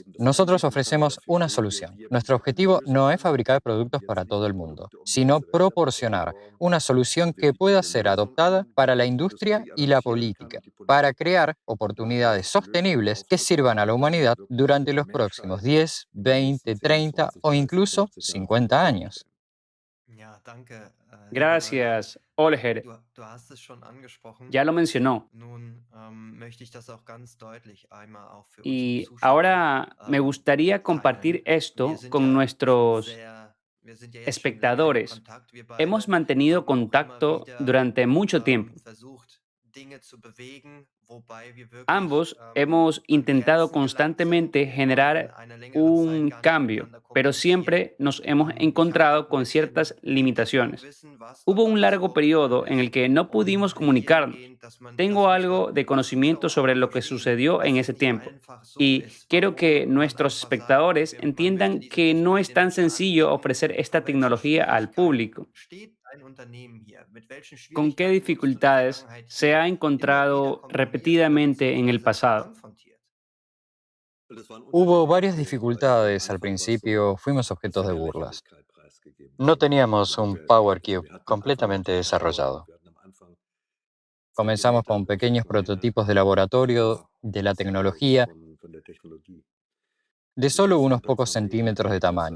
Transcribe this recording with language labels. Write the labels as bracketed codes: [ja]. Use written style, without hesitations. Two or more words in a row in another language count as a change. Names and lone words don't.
[es] Nosotros ofrecemos una solución. Nuestro objetivo no es fabricar productos para todo el mundo, sino proporcionar una solución que pueda ser adoptada para la industria y la política, para crear oportunidades sostenibles que sirvan a la humanidad durante los próximos 10, 20, 30 o incluso 50 años. Gracias. Oliver ya lo mencionó. [de] möchte ich das auch ganz deutlich einmal auch für unsere [es] Y [de] Zuschauer, [es] ahora me gustaría compartir [de] teilen. [es] esto con nuestros [de] Wir sind ja jetzt schon länger in [es] espectadores. [de] Kontakt, wir [es] Hemos [de] beide, [es] mantenido [de] haben auch immer [es] contacto [de] wieder, [es] durante mucho tiempo. [de] versucht, Dinge zu bewegen, wobei wir wirklich, [es] Ambos hemos [de] an [es] intentado [de] Grenzen gelangt sind, [es] constantemente [de] wo man in [es] generar [de] einer längeren Zeit [es] un [de] gar nicht [es] cambio, [de] miteinander [es] pero [de] kommuniziert. [es] siempre nos hemos [de] Ich habe [es] encontrado [de] auch ein [es] con [de] bisschen [es] ciertas [de] Hintergrund [es] limitaciones. [de] wissen, was [es] Hubo [de] dort [es] un [de] alles [es] largo [de] vorgegangen [es] periodo en el [de] ist [es] que no [de] und [es] pudimos comunicarnos. [de] dahingehend, [es] Tengo [de] dass manchmal [es] algo de conocimiento [de] Zuschauer [es] sobre [de] auch [es] lo que [de] verstehen, [es] sucedió en [de] dass [es] ese [de] es nicht [es] tiempo [de] einfach so [es] y [de] ist, [es] quiero que [de] warum man [es] nuestros [de] einfach sagt, [es] espectadores [de] man möchte [es] entiendan [de] diese [es] que no es [de] Technologie den [es] tan [de] Menschen [es] sencillo [de] anbieten. [es] ofrecer esta [de] Vor welchen [es] tecnología al [de] Schwierigkeiten [es] público. [de] steht ein Unternehmen hier? Mit welchen [es] ¿Con qué [de] Schwierigkeiten wurdest du in der [es] dificultades [de] Vergangenheit [es] se [de] hier [es] ha [de] immer wieder [es] encontrado [de] konfrontiert oder [es] repetidamente en el [de] beziehungsweise [es] pasado? [de] konfrontiert? [es] Hubo varias dificultades. Al principio fuimos objetos de burlas. No teníamos un Power Cube completamente desarrollado. Comenzamos con pequeños prototipos de laboratorio de la tecnología de solo unos pocos centímetros de tamaño.